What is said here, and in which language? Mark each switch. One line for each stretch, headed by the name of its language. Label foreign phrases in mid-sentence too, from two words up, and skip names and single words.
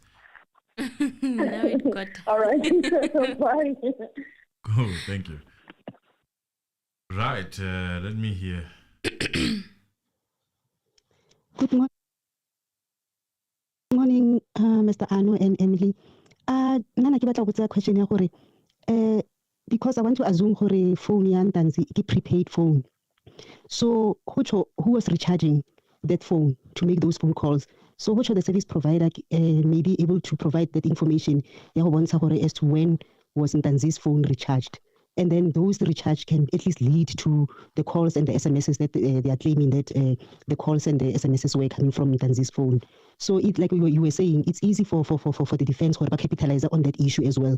English: Now it got us. All right. Bye. Cool. Thank you. Right. Let me hear. Good morning, Mr. Anu and Emily.
Tswana: Nana ke batla go tsaya question ya gore
English: because I want to assume
Tswana: gore phone ya Ntanzi ke
English: prepaid phone. So who was recharging that phone to make those phone calls? So which of the service provider may be able to provide that information
Tswana: ya go bontsha gore
English: as to when was Ntanzi's phone recharged? And then those recharge can at least lead to the calls and the SMSs that they are claiming that the calls and the SMSs were coming from Ntanzi's phone. So it, like you were saying, it's easy for the defense to capitalize on that issue as well.